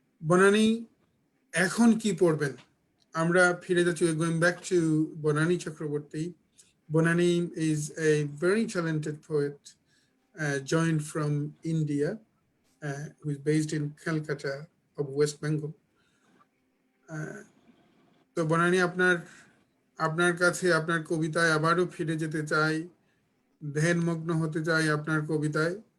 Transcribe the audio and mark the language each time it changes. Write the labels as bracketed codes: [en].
[bn] Banani, এখন কি পড়বেন? আমরা ফিরে যাচ্ছি, [en] going back to Banani Chakraborty. Banani is a very talented poet, joined from India, who is based in Calcutta of West Bengal. [bn] তো Banani, আপনার কাছে আপনার কবিতায় আবারও ফিরে যেতে চাই, ধ্যানমগ্ন হতে চাই আপনার কবিতায়।